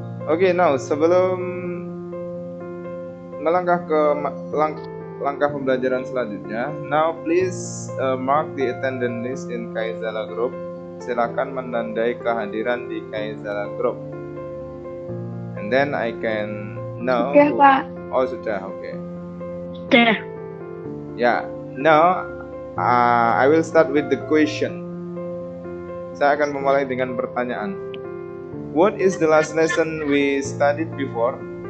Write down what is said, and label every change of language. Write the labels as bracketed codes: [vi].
[en] Okay, now [id] sebelum melangkah ke langkah pembelajaran selanjutnya, [en] now please mark the attendance list in Kaizala Group. [id] Silakan menandai kehadiran di Kaizala Group. [en] And then I can know. [id] Sudah, Pak. Oh, sudah, okay. Sudah. [en] Yeah, now I will start with the question. [id] Saya akan memulai dengan pertanyaan. [en] What is the last lesson we studied before?